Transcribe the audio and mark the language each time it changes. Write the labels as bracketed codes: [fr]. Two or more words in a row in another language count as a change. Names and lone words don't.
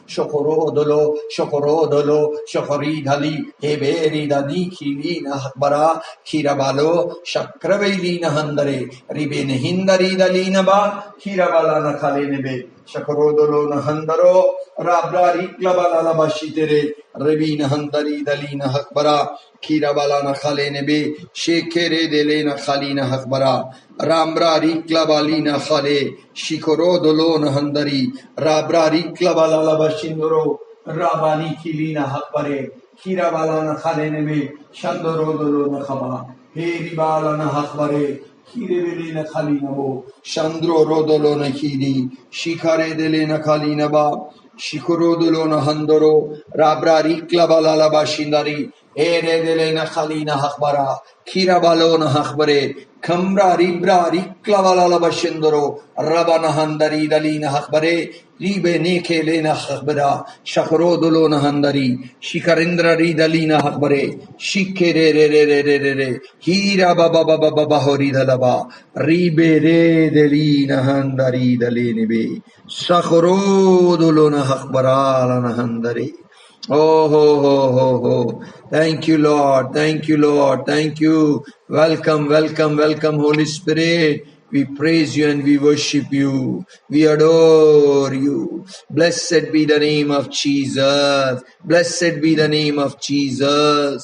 [en] shokoro dolo shokori dali heberi dali kilina hakbara kira balo shakrabelina handare ribene hindari dalina ba kira balana khalene be shokoro dolo na handaro rabrari klabala la bashitere rebina handari dalina hakbara kira balana khalene be shekere delena khalina hakbara Rambra rikla balina khale shikoro dolona handari rabra rikla balala bashindoro rabani kilina hakbare kira balana khale nebe shandoro dolona khaba heri balana hakbare kire belina khalina bo shandro rodolona kiri shikare delena khalina ba shikoro dolona handoro rabra rikla balala bashindari ere delena khalina hakbara kira balona hakbare Kambra ribra rikla balala bashendoro rabana handari dalina hakbare ribe neke lena hakbara shakro dolona handari shikarindra ri dalina hakbare shikere re hira baba baba baba hori dalaba ribe re dalina handari daline be shakro dolona hakbara lana handari Oh, ho, ho, ho, ho. Thank you, Lord. Thank you, Lord. Thank you. Welcome, welcome, welcome, Holy Spirit. We praise you and we worship you. We adore you. Blessed be the name of Jesus. Blessed be the name of Jesus.